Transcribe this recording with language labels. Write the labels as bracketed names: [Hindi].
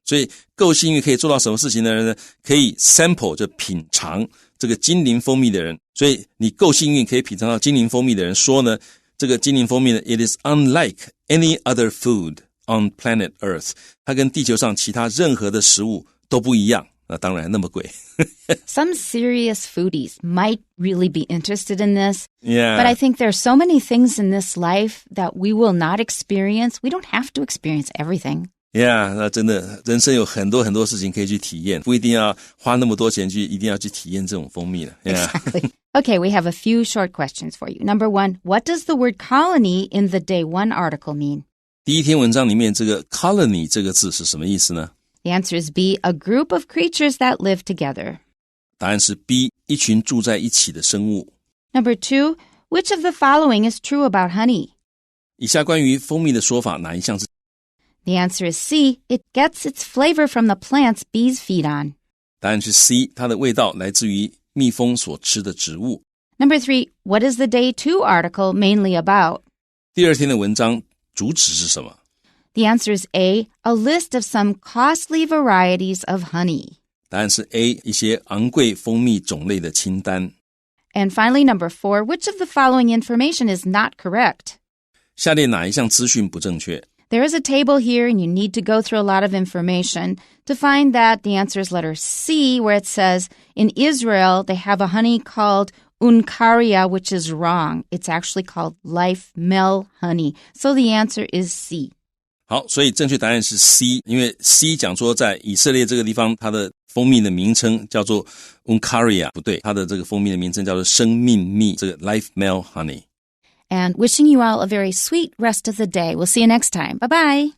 [Chinese] 所以够幸运可以做到什么事情的人呢？可以 sample, 就品尝这个精灵蜂蜜的人。所以你够幸运可以品尝到精灵蜂蜜的人说呢，这个精灵蜂蜜呢 [English] it is unlike any other food on planet Earth. [Chinese] 它跟地球上其他任何的食物都不一样。那当然那么贵。 [English] Some serious foodies might really be interested in this. Yeah. But I think there are so many things in this life that we will not experience. We don't have to experience everything. [Chinese] Yeah, 那真的人生有很多很多事情可以去体验，不一定要花那么多钱一定要去体验这种蜂蜜了。 [English] Yeah. Exactly. Okay, we have a few short questions for you. Number one, what does the word colony in the Day 1 article mean? [Chinese] 第一篇文章里面这个 colony 这个字是什么意思呢？ [English] The answer is B, a group of creatures that live together. [Chinese] 答案是 B, 一群住在一起的生物。 [English] Number two, which of the following is true about honey? [Chinese] 以下关于蜂蜜的说法哪一项是 [English] The answer is C, it gets its flavor from the plants bees feed on. [Chinese] 答案是 C, 它的味道来自于蜜蜂所吃的植物。 [English] Number three, what is the Day 2 article mainly about? [Chinese] 第二天的文章主旨是什么？ [English] The answer is A, a list of some costly varieties of honey. [Chinese] 答案是 A, 一些昂贵蜂蜜种类的清单。 [English] And finally, number four, which of the following information is not correct? [Chinese] 下列哪一项资讯不正确？ [English] There is a table here, and you need to go through a lot of information to find that the answer is letter C, where it says, in Israel, they have a honey called Uncaria, which is wrong. It's actually called life mel honey. So the answer is C. [Chinese] 好，所以正确答案是 C, 因为 C 讲说在以色列这个地方，它的蜂蜜的名称叫做 Uncaria, 不对，它的这个蜂蜜的名称叫做生命蜜，这个 life mel honey. [English] And wishing you all a very sweet rest of the day. We'll see you next time. Bye-bye.